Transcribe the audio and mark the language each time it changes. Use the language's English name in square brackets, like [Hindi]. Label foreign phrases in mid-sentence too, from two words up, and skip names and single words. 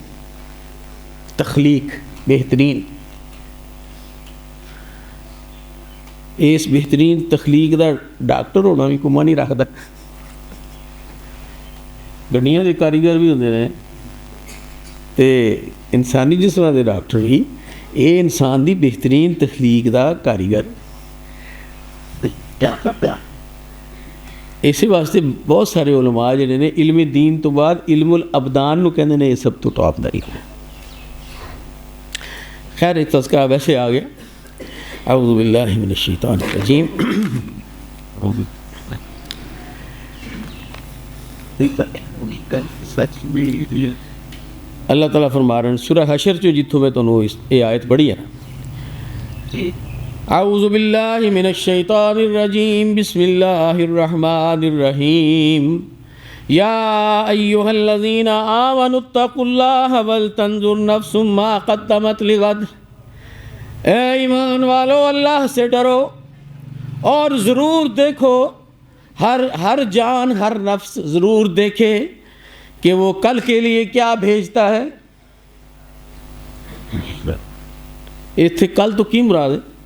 [Punjabi] تخلیق بہترین، اس بہترین تخلیق دا ڈاکٹر ہونا بھی کما نہیں رکھتا، گڈیاں دے کاریگر بھی ہوندے نے تے انسانی جسماں دے ڈاکٹر بھی، یہ انسان دی بہترین تخلیق دا کاریگر۔ ਇਸੇ ਵਾਸਤੇ ਬਹੁਤ ਸਾਰੇ ਉਲਮਾ ਜਿਹੜੇ ਨੇ ਇਲਮ ਦੀਨ ਤੋਂ ਬਾਅਦ [Arabic] علم الأبدان [Punjabi] ਨੂੰ ਕਹਿੰਦੇ ਨੇ ਇਹ ਸਭ ਤੋਂ ਟੌਪ ਦਾ ਇਲਮ ਹੈ। [Urdu] خیر ایک تذکرہ ویسے آ گیا۔ [Arabic] اعوذ باللہ من الشیطان الرجیم۔ [Urdu] اللہ تعالیٰ فرما رہے ہیں سورہ حشر جو جتوں میں تو یہ آیت بڑی ہے نا، [Arabic] اعوذ باللہ من الشیطان الرجیم بسم اللہ الرحمن الرحیم یا ایہا الذین آمنوا اتقوا اللہ ولتنظر نفس ما قدمت لغد، [Urdu] اے ایمان والو اللہ سے ڈرو اور ضرور دیکھو، ہر جان ہر نفس ضرور دیکھے کہ وہ کل کے لیے کیا بھیجتا ہے۔ [Punjabi] اتنے کل تو کی مراد ہے؟